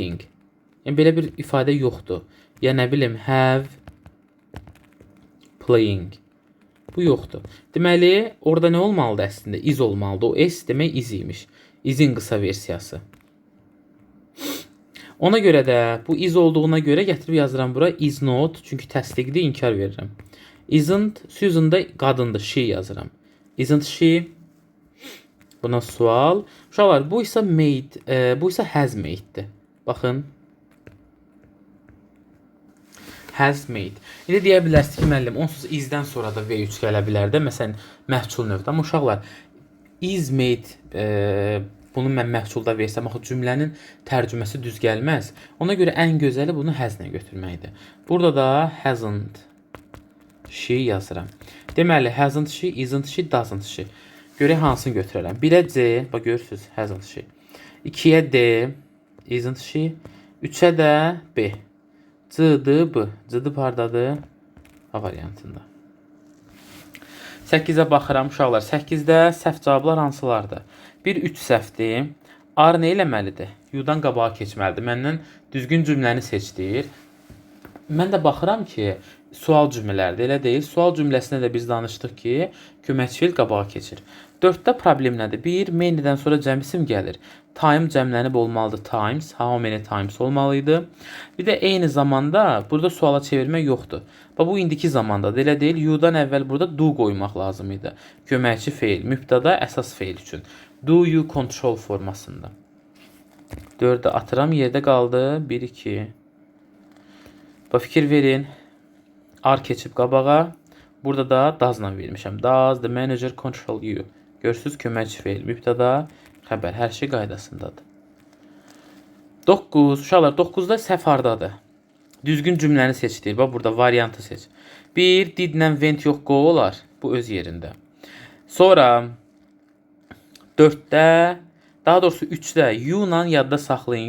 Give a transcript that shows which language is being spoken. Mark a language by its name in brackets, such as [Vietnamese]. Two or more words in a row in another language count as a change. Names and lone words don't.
[Azerbaijani] Yəni belə bir ifadə yoxdur. Ya nə bilim, [English] have playing. [Azerbaijani] Bu yoxdur. Deməli, orada nə olmalıdır əslində? Is olmalıdır. O s demək is imiş. Isin qısa versiyası. Ona görə də bu is olduğuna görə gətirib yazıram bura [English] is not. [Azerbaijani] Çünki təsdiqdir, inkar verirəm. Isn't, Susan da qadındır, she yazıram. [English] Isn't she? Buna sual. [Azerbaijani] Uşaqlar, bu isə made, bu isə [English] has made-dir. Baxın. Has made. [Azerbaijani] İndi deyə bilərsiniz ki, müəllim, onsuz is-dən sonra da V3 gələ bilər də, məsələn, məhsul növdə. Amma uşaqlar, [English] is made, [Azerbaijani] bunu mən məhsulda versəm, axı cümlənin tərcüməsi düz gəlməz. Ona görə ən gözəli bunu has-lə götürməkdir. Burada da [English] hasn't she [Azerbaijani] yazıram. Deməli, [English] hasn't she, isn't she, doesn't she. [Azerbaijani] Görək hansını götürərəm. 1-ə C, bax görürsüz, [English] hasn't she. [Azerbaijani] 2-yə D, [English] isn't she. [Azerbaijani] 3-ə də B. C-dır, B. C-dır hardadır? A variantında. 8-ə baxıram uşaqlar. 8-də səhv cavablar hansılardır? 1, 3 səhvdir. R nə eləməlidir? U-dan qabağa keçməlidir. Məndən düzgün cümləni seç deyir. Mən də baxıram ki, sual cümlələrdir, elə deyil. Sual cümləsində də biz danışdıq ki, köməkçi feil qabağa keçir. 4-də problem nədir? 1, main'dən sonra cəm isim gəlir. Time cəmlənib olmalıdır. [English] Times, how many times olmalıydı. [Azerbaijani] Bir də eyni zamanda burada suala çevirmək yoxdur. Bu indiki zamandadır, elə deyil. You-dan əvvəl burada do qoymaq lazım idi. Köməkçi feil, mübtəda əsas feil üçün. [English] Do you control [Azerbaijani] formasında. 4-də atıram, yerdə qaldı. 1, 2. Fikir verin. R keçib qabağa. Burada da does-la vermişəm. [English] Does the manager control you? [Azerbaijani] Görürsüz, köməkçi feil, mübtəda, xəbər, hər şey qaydasındadır. 9. Uşaqlar, 9-da səhv hardadır? Düzgün cümləni seç deyir. Bax, burada variantı seç. 1, did-lə went yox, go olar. Bu öz yerində. Sonra 4-də, daha doğrusu 3-də you-la yadda saxlayın.